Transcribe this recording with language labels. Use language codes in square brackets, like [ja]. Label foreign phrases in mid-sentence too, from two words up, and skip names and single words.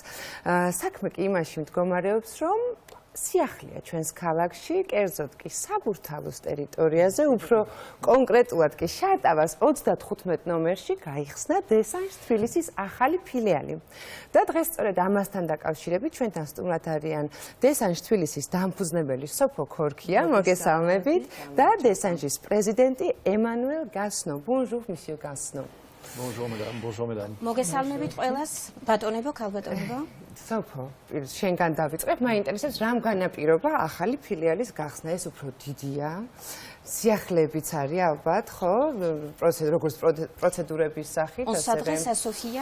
[ka] საქმე კი იმაში მდგომარეობს, რომ სიახლეა ჩვენს ქალაქში, კერძოდ კი საბურთალოს ტერიტორიაზე, უფრო კონკრეტულად კი შარტავას 35 ნომერში გაიხსნა დესანჟ თბილისის ახალი ფილიალი. და დღეს სწორედ ამასთან დაკავშირებით ჩვენთან სტუმრად არიან დესანჟ თბილისის დამფუძნებელი სოფო ქორქია, მოგესალმებით, და დესანჟის პრეზიდენტი ემანუელ გასნო. [fr] Bonjour, monsieur Gasno. Bonjour madame, bonjour mesdames. [ka] მოგესალმებით ყველას, ბატონებო, ქალბატონებო. სოფო, შენგან დავიწყებ, მაინტერესებს რამ განაპირობა ახალი ფილიალის გახსნა, ეს უფრო დიდია. სიახლეებიც არის ალბათ, ხო? როგორც პროცედურების სახით, ასევე სასოფია.